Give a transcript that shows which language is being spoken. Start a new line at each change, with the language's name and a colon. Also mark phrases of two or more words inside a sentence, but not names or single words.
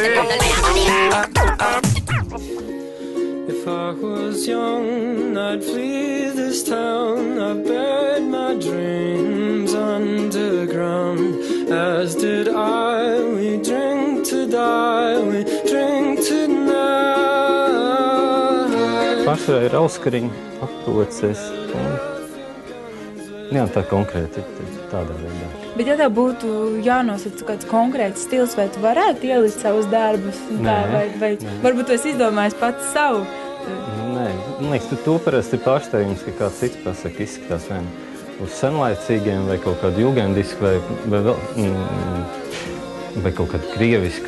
English: If I was young, I'd flee this town. I buried my dreams underground. As did I, we drink to die, we drink tonight.
Latvian: Pārsvarā ir auskariņi, aproces. Jā, tā konkrēti ir tādā veidā. Bet ja tev būtu jānosaka kāds konkrēts stils, vai tu varētu ielikt savus darbus? Nē, vai varbūt tu esi izdomājis pats savu? Nē, man liekas, to parasti ir pārsteigums, ka kāds cits pasaka izskatās vien uz senlaicīgiem vai kaut kādu jūgendisku vai kaut kādu krievisku.